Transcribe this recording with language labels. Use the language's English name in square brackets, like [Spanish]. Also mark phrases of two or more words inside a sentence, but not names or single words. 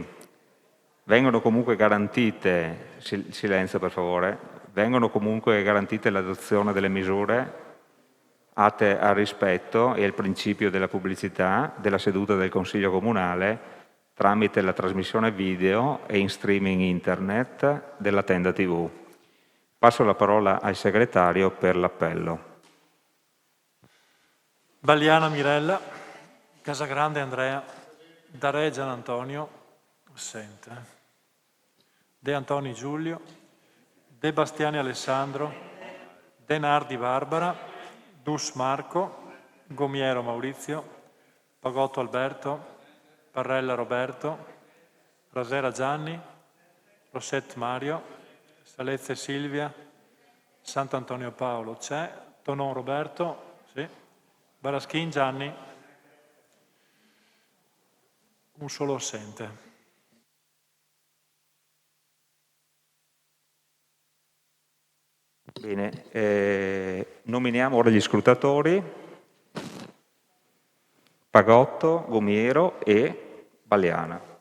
[Italian] Vengono comunque garantite, silenzio per favore, vengono comunque garantite l'adozione delle misure atte al rispetto e al principio della pubblicità della seduta del Consiglio Comunale tramite la trasmissione video e in streaming internet della Tenda TV. Passo la parola al segretario per l'appello. Balliana Mirella, Casagrande Andrea, Dare Gian Antonio, assente. De Antoni Giulio, De Bastiani Alessandro, De Nardi Barbara, Dus Marco, Gomiero Maurizio, Pagotto Alberto, Parrella Roberto, Rasera Gianni, Rosset Mario, Salezze Silvia, Sant'Antonio Paolo c'è, Tonon Roberto, sì, Baraschin Gianni, un solo assente. Bene, nominiamo ora gli scrutatori: Pagotto, Gomiero e Balliana.